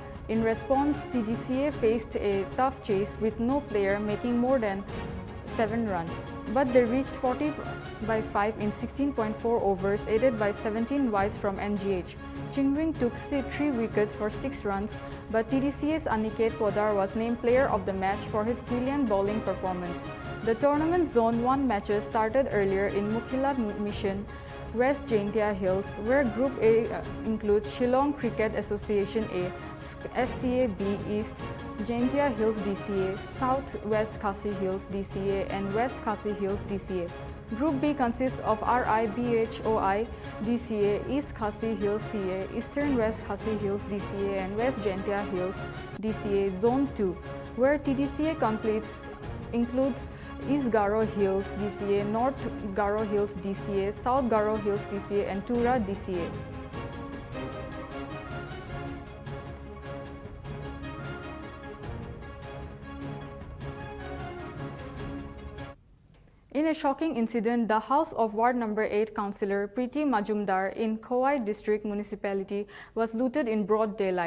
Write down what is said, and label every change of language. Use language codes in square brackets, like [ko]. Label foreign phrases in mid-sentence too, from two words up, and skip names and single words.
[en] In response, TDCA faced a tough chase with no player making more than 7 runs, but they reached 40/5 in 16.4 overs, aided by 17 wides from NGH. Chingring took 3 wickets for 6 runs, but TDCA's Aniket Podar was named player of the match for his brilliant bowling performance. The tournament Zone 1 matches started earlier in Mukhila Mission, West Jaintia Hills, where Group A includes Shillong Cricket Association A, SCA B East, Jaintia Hills DCA, South West Khasi Hills DCA and West Khasi Hills DCA. Group B consists of RIBHOI DCA, East Khasi Hills CA, Eastern West Khasi Hills DCA and West Jaintia Hills DCA Zone 2, where TDCA includes East Garo Hills DCA, North Garo Hills DCA, South Garo Hills DCA and Tura DCA. In a shocking incident, the house of Ward Number 8 Councillor Preeti Majumdar in Khowai District Municipality was looted in broad daylight.